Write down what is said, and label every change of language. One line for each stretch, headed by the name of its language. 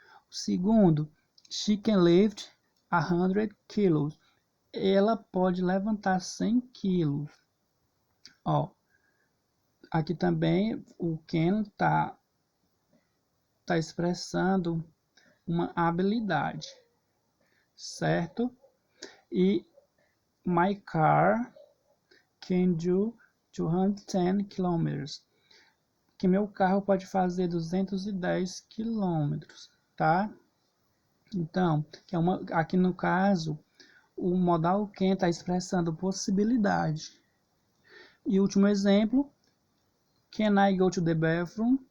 Portuguese: O segundo,
English: she can lift 100 kilos.
Portuguese: Ela pode levantar 100 quilos. Aqui também o can está está expressando uma habilidade, certo?
English: E my car can do 210 kilometers.
Portuguese: Que meu carro pode fazer 210 quilômetros, tá? Então, aqui no caso, o modal can está expressando possibilidade. E o último exemplo,
English: can I go to the bathroom?